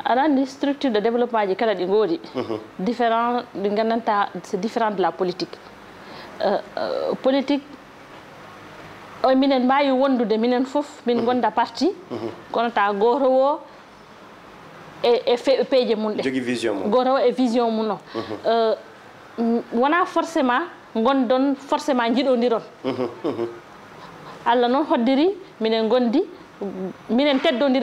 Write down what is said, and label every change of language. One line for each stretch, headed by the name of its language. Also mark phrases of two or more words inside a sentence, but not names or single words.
Fula: aɗa
French: structure de développement
Fula: ji kala ɗi ngoodi différent ɗi ngandanta
French: c'est différent de la politique politique
Fula: o minen mbawi wondude minen fof min gonda parti kono ta goto o e peeje mum ɗe jogui vision mum goto o e vision mum o wona forcément gondon forcément jiɗodiron Allah noon hoddiri minen gondi minen teddodiri